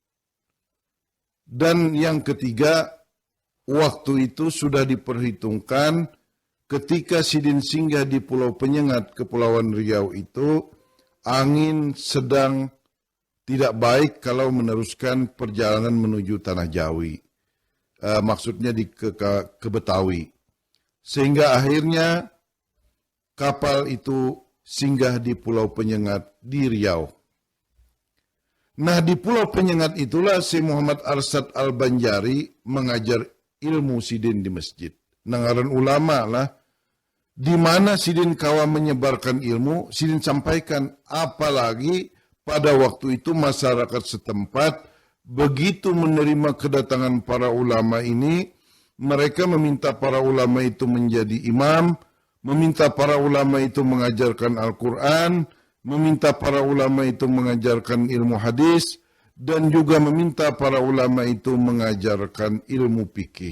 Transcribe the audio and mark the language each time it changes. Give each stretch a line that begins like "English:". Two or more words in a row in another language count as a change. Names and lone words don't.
Indonesian: Dan yang ketiga, waktu itu sudah diperhitungkan ketika Sidin singgah di Pulau Penyengat, Kepulauan Riau itu, angin sedang tidak baik kalau meneruskan perjalanan menuju Tanah Jawi. Maksudnya ke Betawi. Sehingga akhirnya kapal itu singgah di Pulau Penyengat di Riau. Nah, di Pulau Penyengat itulah Syekh Muhammad Arsad Al-Banjari mengajar ilmu Sidin di masjid.
Banjar: Nangaran ulama lah. Di mana Sidin kawa menyebarkan ilmu, Sidin sampaikan.
Indonesian: Apalagi pada waktu itu masyarakat setempat begitu menerima kedatangan para ulama ini, mereka meminta para ulama itu menjadi imam, meminta para ulama itu mengajarkan Al-Quran, meminta para ulama itu mengajarkan ilmu hadis, dan juga meminta para ulama itu mengajarkan ilmu fikih.